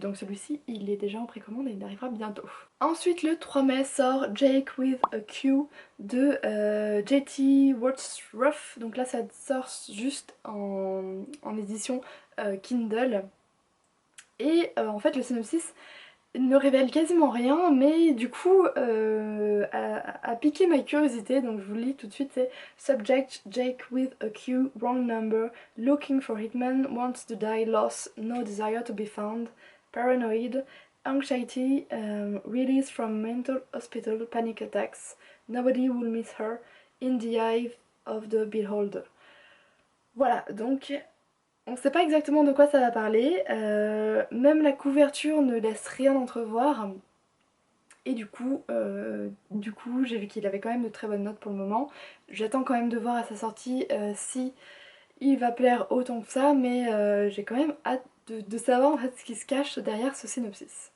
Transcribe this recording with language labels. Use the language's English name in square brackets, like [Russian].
[French] Donc celui-ci il est déjà en précommande et il arrivera bientôt. Ensuite le 3 mai sort Jake with a Q de J.T. Wordsworth. Donc là ça sort juste en édition Kindle. Et en fait le synopsis ne révèle quasiment rien, mais du coup a piqué ma curiosité, donc je vous le lis tout de suite. C'est [English] Subject: Jake with a Q, wrong number, looking for hitman, wants to die, loss, no desire to be found, paranoid, anxiety, release from mental hospital, panic attacks, nobody will miss her, in the eye of the beholder. [French] Voilà, donc on sait pas exactement de quoi ça va parler, même la couverture ne laisse rien entrevoir. Et du coup j'ai vu qu'il avait quand même de très bonnes notes pour le moment. J'attends quand même de voir à sa sortie si il va plaire autant que ça, mais j'ai quand même hâte de savoir en fait ce qui se cache derrière ce synopsis.